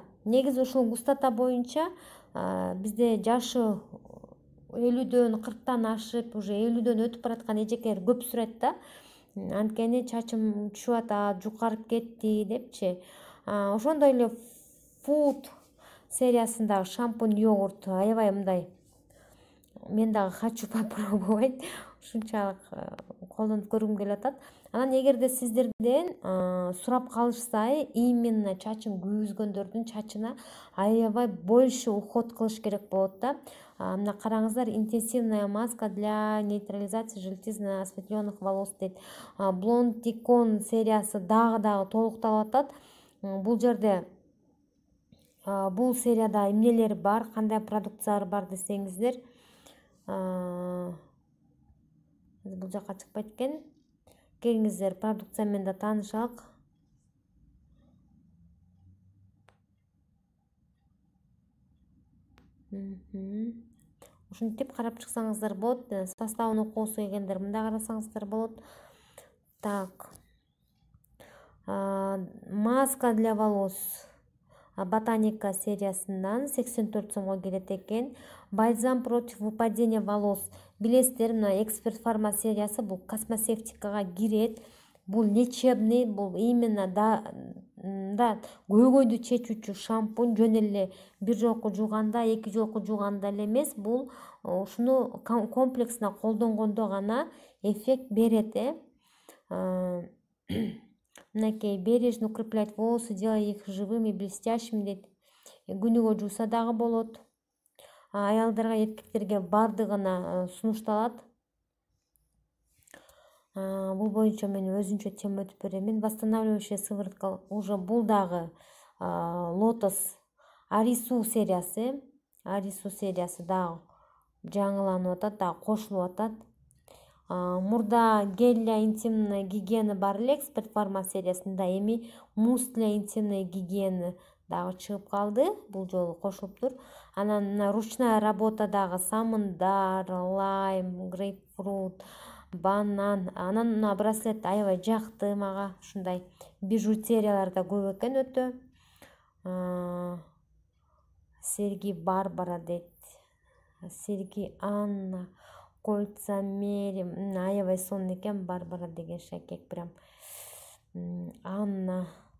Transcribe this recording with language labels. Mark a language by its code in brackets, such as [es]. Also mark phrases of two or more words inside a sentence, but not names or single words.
[ky] Негизи ушул густота боюнча бизде жашы 50дөн 40тан ашып, уже 50дөн өтүп бараткан эжекелер көп сурайт да. Анткени чачым түшүп атат, жукарып кетти депчи. Ошондой эле Food сериясындагы шампунь йогурт аябай мындай, мен дагы [ru] хочу попробовать, [ky] ушунчалык колдонуп көргүм келип атат. Анан эгерде сиздерден сурап калышса, именно чачын күйгүзгөндөрдүн чачына аябай [ru] больше уход [ky] кылыш керек болот да. Мына караңыздар, [ru] интенсивная маска для нейтрализации желтизно осветленных волос дейт. [ky] Блондикон сериясы дагы толукталып атат. Бул жерде бул серияда эмнелер бар, кандай продукциялар бар десеңиздер, бул жака чыкпайт экен. Келиңиздер продукция менен да таанышалык. Ушинтип карап чыксаңыздар болот. Составын окугусу келгендер мында карасаңыздар болот. Так. [ru] Маска для волос [ky] Ботаника сериясынан 84 сомго келет экен. [ru] Бальзам против выпадения волос. [ky] Билесиздер, мына Эксперт Фарма сериясы бул космосевтикага кирет. Бул лечебный, бул именно да көйгөйдү чечүүчү шампунь. Жөн эле бир жолку жууганда, 2 жолку жууганда эле эмес, бул ушуну комплексно колдонгондо гана эффект берет. [ru] Мынакей бережно укрепляет волосы, делая их живыми и блестящими дейт. [ky] Күнүгө жууса дагы болот. Аялдарга, эркектерге бардыгына сунушталат. Бул боюнча мен өзүнчө тема өтүп беремин. [ru] Восстанавливающая сыворотка [ky] уже бул дагы Lotus Арису сериясы. Арису сериясы дагы жаңыланып атат, дагы кошулуп атат. Мурда [ru] гель для интимной гигиены [ky] бар эле Эксперт Фарма сериясында, эми [ru] мусс для интимной гигиены [ky] дагы чыгып калды, бул жолу кошулуптур. Анан [ru] ручная работа [ky] дагы самындар, лайм, грейпфрут, банан. Анан мына браслет аябай жакты мага, ушундай бижутериялар да көп экен өтө. Серьги Барбара дейт, серьги Анна, кольца Мери, аябай сонун экен Барбара деген шакек, прям Анна.